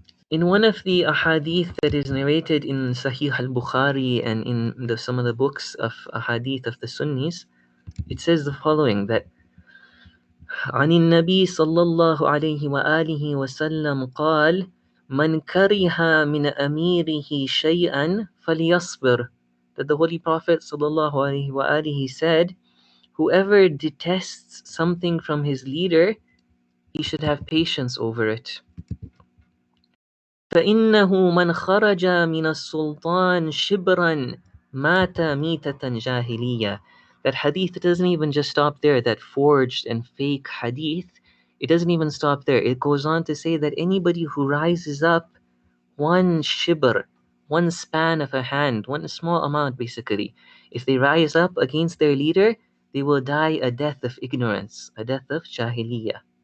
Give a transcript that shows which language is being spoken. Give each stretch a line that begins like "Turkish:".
English: In one of the ahadith that is narrated in Sahih al-Bukhari and in some of the books of ahadith of the Sunnis, it says the following, that
Arabic: عن النبي صلى الله عليه وآله وسلم قال من كره من أميره شيئا فليصبر,
English: that the Holy Prophet صلى الله عليه وآله said, whoever detests something from his leader, he should have patience over it.
Arabic: فإنه من خرج من السلطان شبرا مات ميتة جاهلية.
English: That hadith doesn't even just stop there, that forged and fake hadith. It doesn't even stop there. It goes on to say that anybody who rises up one shibr, one span of a hand, one small amount basically, if they rise up against their leader, they will die a death of ignorance, a death of jahiliyyah.